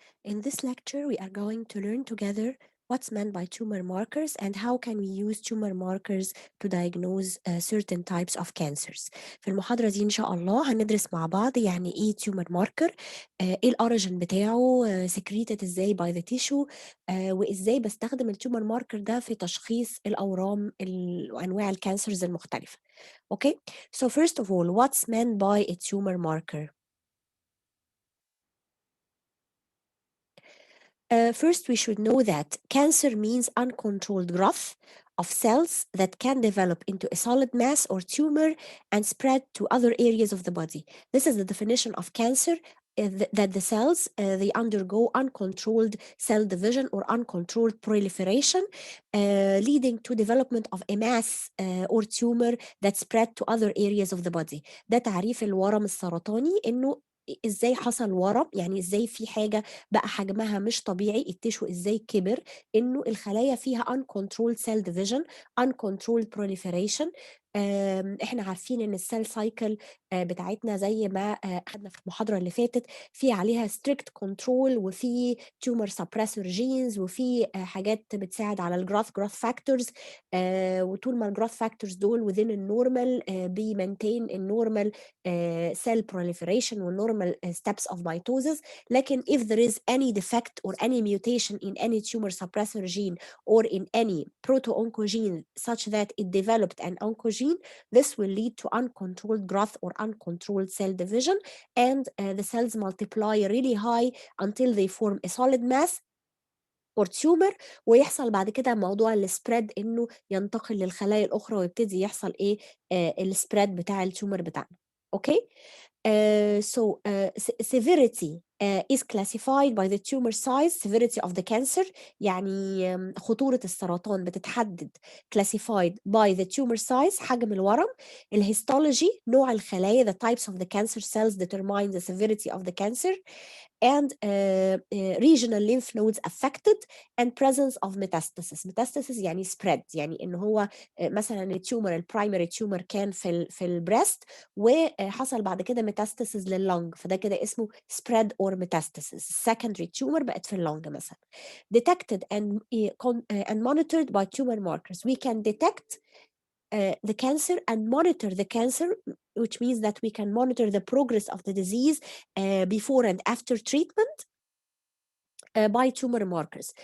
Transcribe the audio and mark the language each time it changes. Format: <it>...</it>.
<en>In this lecture, we are going to learn together what's meant by tumor markers and how can we use tumor markers to diagnose certain types of cancers.</en> <ar>في المحاضرة دي إن شاء الله هندرس مع بعض يعني إيه tumor marker، إيه الأوريجين بتاعه، secreted إزاي by the tissue، وإزاي بستخدم التومر ماركر ده في تشخيص الأورام وأنواع الكانسرز المختلفة.</ar> <en>Okay, so first of all, what's meant by a tumor marker? First, we should know that cancer means uncontrolled growth of cells that can develop into a solid mass or tumor and spread to other areas of the body. This is the definition of cancer. That the cells they undergo uncontrolled cell division or uncontrolled proliferation, leading to development of a mass or tumor that spread to other areas of the body.</en> <ar>ده تعريف الورم السرطاني، انه ازاي حصل ورم، يعني ازاي في حاجه بقى حجمها مش طبيعي، التشو ازاي كبر، انه الخلايا فيها</ar> <en>uncontrolled cell division uncontrolled proliferation.</en> <ar>احنا عارفين ان السيل سايكل بتاعتنا زي ما اخدنا في المحاضره اللي فاتت في عليها</ar> <en>strict control</en> <ar>وفي tumor suppressor genes وفي حاجات بتساعد على الجروث فاكتورز، وطول ما الجروث فاكتورز دول within النورمال بيمنتين النورمال cell proliferation والنورمال</ar> <en>steps of mitosis. لكن if there is any defect or any mutation in any tumor suppressor gene or in any proto-oncogene such that it developed an oncogene, this will lead to uncontrolled growth or uncontrolled cell division, and the cells multiply really high until they form a solid mass or tumor،</en> <ar>ويحصل بعد كده موضوع السبريد انه ينتقل للخلايا الاخرى ويبتدي يحصل ايه السبريد بتاع التومر بتاعنا. اوكي.</ar> <en>So severity is classified by the tumor size, severity of the cancer.</en> <ar>يعني خطورة السرطان بتتحدد</ar> <en>classified by the tumor size،</en> <ar>حجم الورم، الهيستولوجي، نوع الخلايا،</ar> <en>the types of the cancer cells determine the severity of the cancer, and regional lymph nodes affected and presence of metastasis.</en> <ar>Metastasis يعني spread، يعني ان هو مثلا التيومر البرايمري تيومر كان في البريست وحصل بعد كده metastasis لللنج، فده كده اسمه</ar> <en>spread or metastasis. secondary tumor</en> <ar>بقت في اللنج مثلا.</ar> <en>detected and monitored by tumor markers. We can detect the cancer and monitor the cancer, which means that we can monitor the progress of the disease before and after treatment by tumor markers.</en>